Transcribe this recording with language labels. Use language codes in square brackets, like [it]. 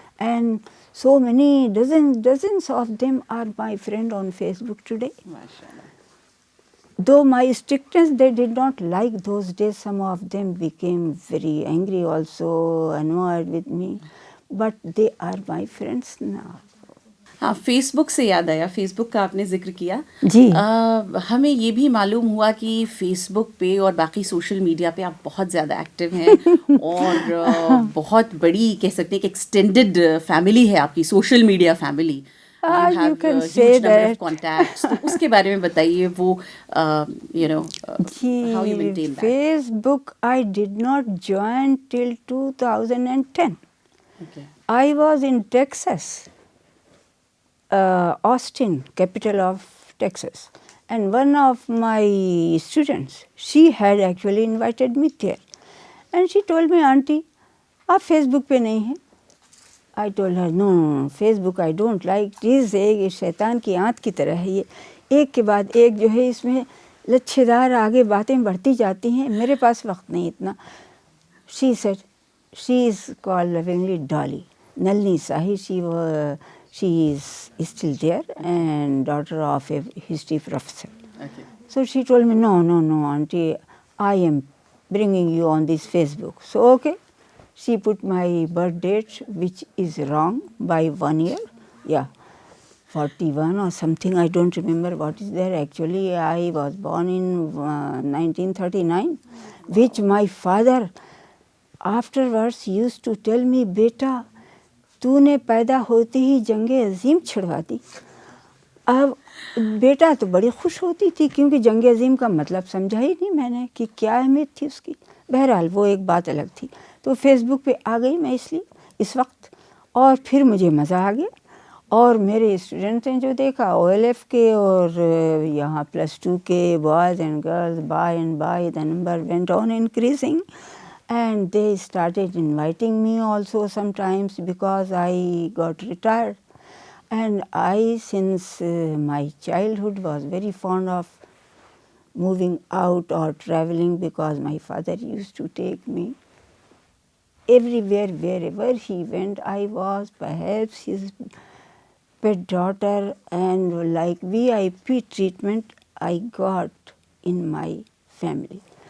[en] And so many, dozens of them are my friend on Facebook today. MashaAllah. Though my strictness they did not like those days, some of them became very angry also, annoyed with me. But they are my friends now. [hi] हाँ, Facebook से याद आया, Facebook का आपने जिक्र किया जी। हमें ये भी मालूम हुआ कि फेसबुक पे और बाकी सोशल मीडिया पे आप बहुत ज़्यादा एक्टिव हैं और बहुत बड़ी कह सकते हैं कि एक्सटेंडेड फैमिली है आपकी, social media family. [en] You can say that. Contacts. [hi] तो उसके बारे में बताइए, वो [en] how you maintain that. Facebook I did not join till 2010. Okay. I was in Texas, Austin, capital of Texas. And one of my students, she had actually invited me there. And she told me, Auntie, [hi] आप Facebook पे नहीं हैं? [en] I told her, no, Facebook I don't like. [hi] This एक शैतान की आंत की तरह है ये. एक के बाद एक जो है इसमें लच्छेदार आगे बातें बढ़ती जाती हैं. मेरे पास वक्त नहीं इतना. [en] She said, she is called lovingly Dolly. Nalini Sahi, she is still there and daughter of a history professor. Okay. So she told me, no, Auntie, I am bringing you on this Facebook. So, okay. She put my birth date, which is wrong by 1 year. Yeah, 41 or something. I don't remember what is there. Actually, I was born in 1939, which my father afterwards used to tell me, Beta, [hi] तूने पैदा होते ही जंगे अजीम छिड़वा दी. अब बेटा तो बड़ी खुश होती थी क्योंकि जंग अजीम का मतलब समझा ही नहीं मैंने कि क्या अहमियत थी उसकी। बहरहाल वो एक बात अलग थी। तो फेसबुक पे आ गई मैं इसलिए इस वक्त, और फिर मुझे मज़ा आ गया। और मेरे स्टूडेंट्स ने जो देखा OLF के और यहाँ +2 के [en] Boys and girls, by and by the number went on increasing and they started inviting me also sometimes because I got retired. And I, since my childhood, was very fond of moving out or traveling because my father used to take me everywhere, wherever he went. I was perhaps his pet daughter, and like VIP treatment I got in my family.